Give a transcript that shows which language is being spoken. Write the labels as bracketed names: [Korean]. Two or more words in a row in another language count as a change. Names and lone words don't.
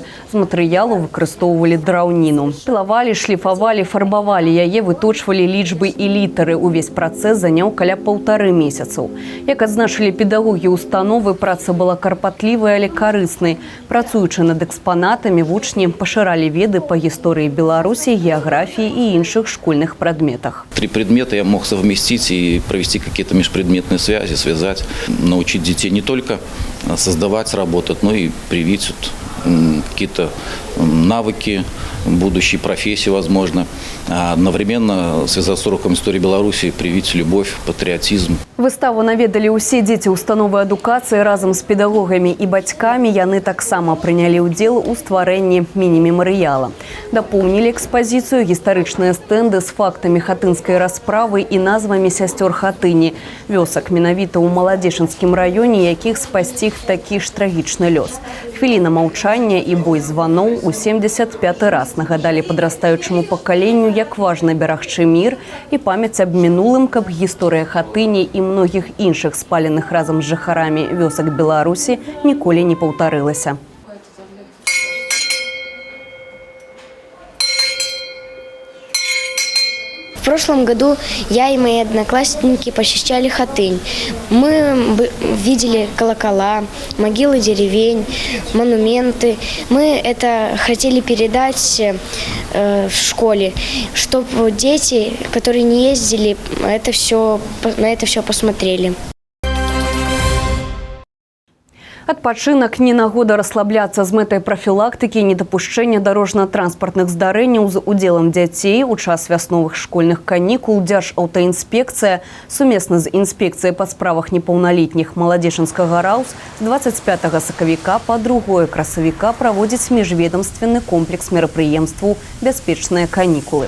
[Belarusian] З матэрыялу выкарыстоўвалі драўніну. Пілавалі, шліфавалі, фарбавалі яе, выточвалі лічбы і літары. Увесь працэс заняў каля 1,5 месяцаў. Як адзначылі педагогі установы, праца была карпатлівай, але карыснай. Працуючы над экспанатамі, вучні пашыралі веды па гісторыі Беларусі, геаграфіі і іншых школьных прадметах. [Russian] 3 предмета я мог совместить и провести какие-то межпредметные связи, связать, научить детей не только создавать, работать, но и привить какие-то навыки будущей профессии, возможно. А одновременно связать с уроком истории Беларуси, привить любовь, патриотизм. [Belarusian] Выставу наведалі ўсе дзеці установы адукацыі разам з педагогамі і бацькамі. Яны таксама прынялі ўдзел у стварэнні міні-мемарыяла. Дапоўнілі экспазіцыю гістарычныя стэнды з фактамі хатынскай расправы і назвамі сясцёр Хатыні. Вёсак менавіта ў Маладзешынскім раёне, якіх спасціг такі ж трагічны лёс. Хвіліна маўчання і бой званоў у 75-й раз нагадалі падрастаючаму пакаленню, як важна берагчы мір і памяць аб мінулым, каб гісторыя Хатыні і многіх іншых спаленых разам з жыхарамі вёсак Беларусі ніколі не паўтарылася. [Russian] В прошлом году я и мои одноклассники посещали Хатынь. Мы видели колокола, могилы деревень, монументы. Мы это хотели передать в школе, чтобы дети, которые не ездили, на это все посмотрели. [Belarusian] Адпачынак не нагода расслабляцца з мэтай прафілактыкі і недапушчэння дарожна-транспартных здарэнняў з удзелам дзяцей у час вясновых школьных канікул. Дзяржаўтаінспекцыя сумесна з інспекцыяй па справах непаўналетніх Маладзешынскага РАУС з 25 сакавіка па 2 красавіка праводзіць міжведамственны комплекс мерапрыемстваў «Бяспечныя канікулы».